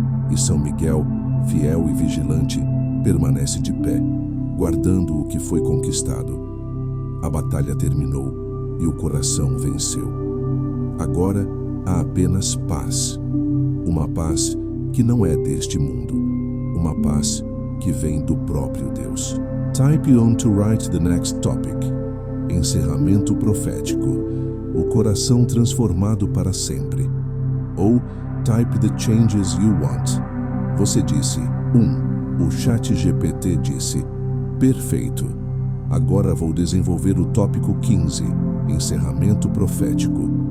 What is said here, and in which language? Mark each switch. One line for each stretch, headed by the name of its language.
Portuguese: E São Miguel, fiel e vigilante, permanece de pé, guardando o que foi conquistado. A batalha terminou e o coração venceu. Agora há apenas paz. Uma paz que não é deste mundo. Uma paz que vem do próprio Deus.
English: Type on to write the next topic.
Portuguese: Encerramento profético. O coração transformado para sempre. Ou
English: type the changes you want.
Portuguese: Você disse 1. O ChatGPT disse: perfeito. Agora vou desenvolver o tópico 15. Encerramento profético.